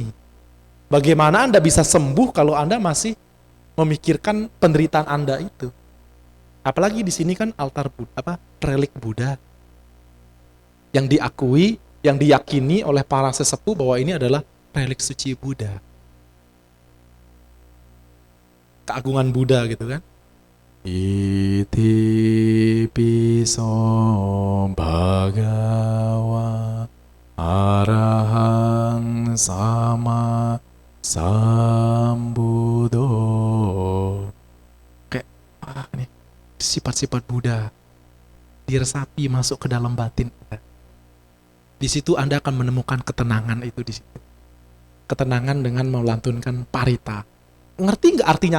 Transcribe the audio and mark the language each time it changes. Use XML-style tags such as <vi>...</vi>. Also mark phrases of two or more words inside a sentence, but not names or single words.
<id>Bagaimana Anda bisa sembuh kalau Anda masih memikirkan penderitaan Anda itu? Apalagi di sini kan altar Buddha, relik Buddha yang diakui, yang diyakini oleh para sesepuh bahwa ini adalah relik suci Buddha. Keagungan Buddha gitu kan.</id> <pi>Iti piso bhagawa arahang sama sambudo.</pi> <id>Kayak nih sifat-sifat Buddha diresapi masuk ke dalam batin Anda. Di situ Anda akan menemukan ketenangan itu di situ. Ketenangan dengan melantunkan parita. Ngerti nggak artinya?</id>